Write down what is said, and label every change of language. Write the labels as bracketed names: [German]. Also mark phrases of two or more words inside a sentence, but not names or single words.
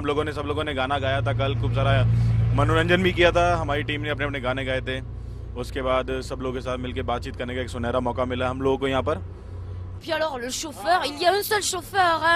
[Hindi] सब लोगों ने गाना गाया था कल, खूब सारा मनोरंजन भी किया था। हमारी टीम ने अपने अपने गाने गाए थे। उसके बाद सब लोगों के साथ मिलकर बातचीत करने का एक सुनहरा मौका मिला हम लोगों को यहाँ पर। [French] Puis alors le chauffeur, il y a un seul chauffeur, hein.